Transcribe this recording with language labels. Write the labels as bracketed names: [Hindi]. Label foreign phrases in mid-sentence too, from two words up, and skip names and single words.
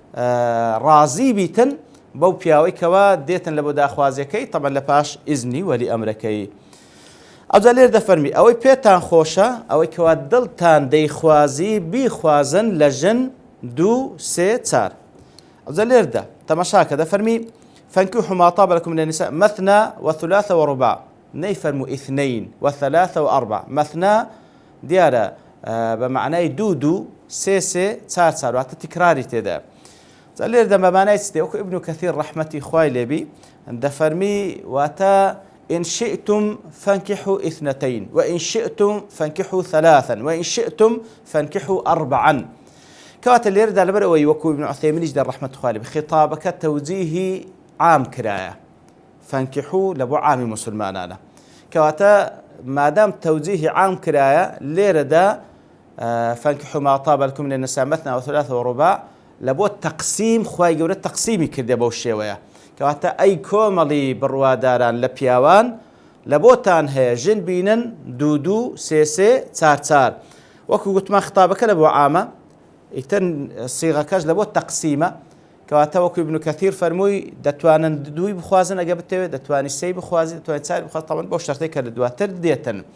[Central Kurdish] ڕازی بیتن بەو پیاوەی کەوا دێتن لە بۆ داخوازیەکەی طبعا لە پاش ئیزنی وەلی ئەمرەکەی ئەوجا لێر دەفەرمی ئەوەی پێتان خۆشە ئەوەی کەوا دڵتان دەیخوازی بیخوازن لە ژن 2 3 4 ئەوجا لێردا تەماشاکە دەفەرمی [Arabic] فەنکیحوا ما طاب لەکم من النساء مثنى وثلاث ورباع [Central Kurdish] نەیفەرموو 2 [Arabic] وثلاث وأربع مثنى [Central Kurdish] دیارە بەمعنای 2 2 3 3 4 4 واتە تکراری تێدا لێردا بەمانای چ وەکو ئیبن کەثیر ڕەحمەتی خوای لێبی دەفەرمی واتە [Arabic] إن شئتم فانكحوا 2 وإن شئتم فانكحوا 3 وإن شئتم فانكحوا 4 [Central Kurdish] کەواتە لێرەدا لەبەر ئەوەی وەکو ابن عثەیمینیش دە ڕەحمەت خوای لێبی خیتابەکە تەوجیهی عام کرایە فانكحوا لە بۆ عامی مسلمانانە کەواتە مادام تەوجیهی عام کرایە لێرەدا [Arabic] فانكحوا ما طاب لكم من النساء مثنى وثلاث ورباع [Central Kurdish] لە بۆ تەقسیم خوای گەورە تەقسیمی کردێ بەو شێوەیە کەواتە ئەی کۆمەڵی بڕواداران لە پیاوان لە بۆتان هەیە ژن بینن 2 2 3 3 4 4 وەکو گوتمان خطابەکە لە بۆ عامە ئیتر سیغەکەش لە بۆ تەقسیمە کەواتە وەکو ابن کەثیر فەرمووی دەتوانن 2 بخوازن ئەگە بتەوێت دەتوانی 3 بخوازی دەتوانێت 4 بخواز تەمەن بۆ شەرتێک کە لە دواتر دێتن